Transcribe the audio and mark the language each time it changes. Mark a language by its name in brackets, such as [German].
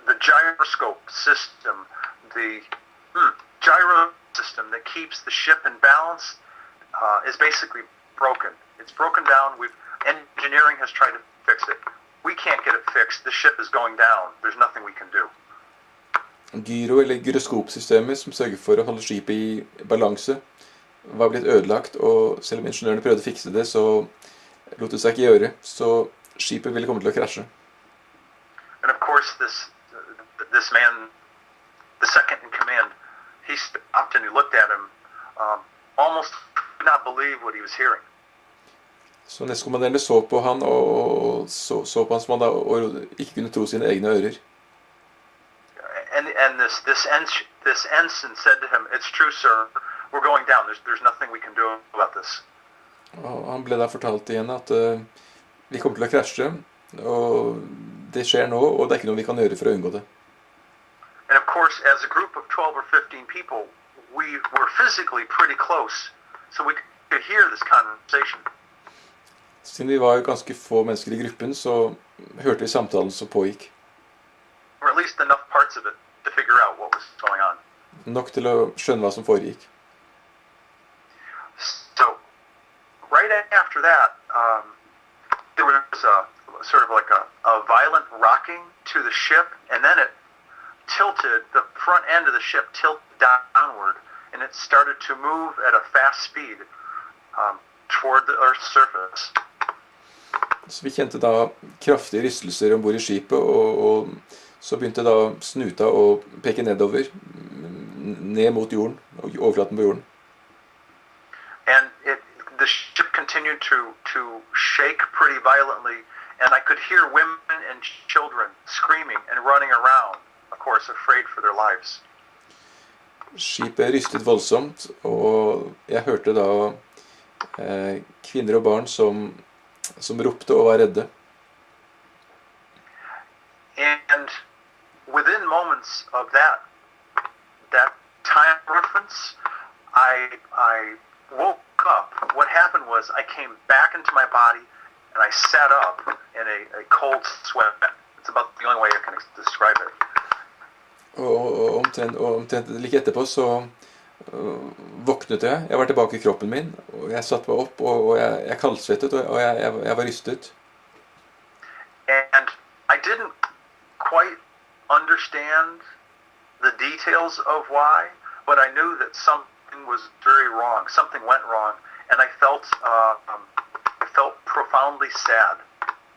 [English] The gyroscope system, the gyro system that keeps the ship in balance is basically broken. It's broken down. Engineering has tried to fix it. We can't get it fixed. The ship is going down. There's nothing we can do. [Norwegian] Gyro- eller gyroskopsystemet som sørger for å holde skipet I balanse var blitt ødelagt, og selv om ingeniørene prøvde å fikse det, så lot det seg ikke gjøre, så skipet ville komme til å krasje. [English] And of course this man, the second in command, he stopped and he looked at him, almost could not believe what he was hearing. [Norwegian] Så nestkommanderende så på han, og så på han som han da ikke kunne tro sine egne ører. [English] And this ensign said to him, "It's true, sir. We're going down. There's nothing we can do about this." [Norwegian] Og han ble da fortalt igjen at vi kommer til å krasje, og det skjer nå, og det ikke noe vi kan gjøre for å unngå det. [English] And of course, as a group of 12 or 15 people, we were physically pretty close, so could hear this conversation. [Norwegian] Siden vi var ganske få mennesker i gruppen, så hørte vi samtalen som pågikk. [English] Or at least enough parts of it to figure out what was going on. [Norwegian] Nok til å skjønne hva som foregikk. [English] So, right after that, there was a sort of like a violent rocking to the ship, and then it tilted, the front end of the ship tilted downward, and it started to move at a fast speed toward the Earth's surface. [Norwegian] Så vi kjente da kraftige rystelser ombord i skipet, og så begynte da snuta å peke nedover, ned mot jorden, overflaten på jorden. [English] And the ship continued to shake pretty violently, and I could hear women and children screaming and running around, of course, afraid for their lives. [Norwegian] Skipet rystet voldsomt, og jeg hørte da kvinner og barn som ropte og var redde. [English] And within moments of that time reference, I woke up. What happened was I came back into my body and I sat up in a cold sweat. It's about the only way I can describe it. [Norwegian] Og omtrent like etterpå så våknet jeg. Jeg var tilbake i kroppen min, og jeg satt meg opp, og jeg kaldsvettet, og jeg var rystet. [English] And I didn't quite understand the details of why, but I knew that something was very wrong. Something went wrong, and I felt profoundly sad.